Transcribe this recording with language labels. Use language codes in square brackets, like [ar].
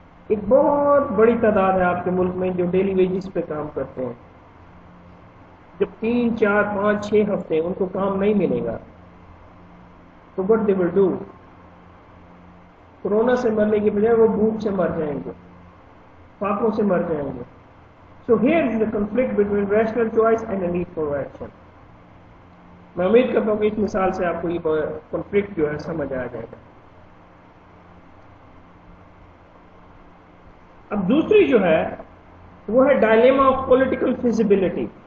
[ur] ایک بہت بڑی تعداد ہے آپ کے ملک میں جو ڈیلی ویجز پہ کام کرتے ہیں. جب 3, 4, 5, 6 ہفتے ان کو کام نہیں ملے گا تو [en] what they will do؟ [ur] Corona سے مرنے کی بجائے وہ بھوک سے مر جائیں گے، فاقوں سے مر جائیں گے. [en] So here is the conflict between rational choice and a need for action. [ur] میں امید کرتا ہوں کہ اس مثال سے آپ کو یہ کنفلکٹ جو ہے سمجھ آ جائے گا. اب دوسری جو ہے وہ ہے ڈائلیما آف پولیٹیکل فیزیبلٹی.